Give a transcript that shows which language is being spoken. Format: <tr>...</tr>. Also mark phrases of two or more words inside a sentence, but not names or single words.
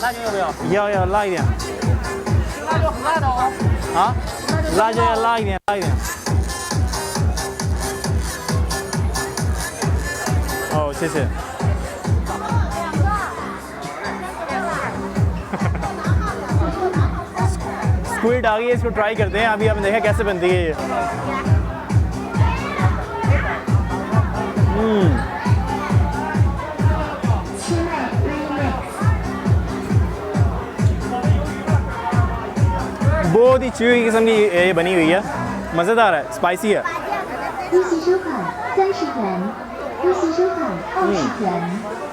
<zh>辣椒要不要？要辣一点。辣椒很辣的哦。啊？辣椒要辣一点，辣一点。哦，谢谢。</zh> <hi>स्क्विड आ गई है, इसको ट्राई करते हैं। अभी हमने देखा कैसे बनती है ये। बहुत ही च्यूई किस्म की ये बनी हुई है, मज़ेदार है, स्पाइसी है।</hi> <zh>利息收款30元，利息收款20元。</zh>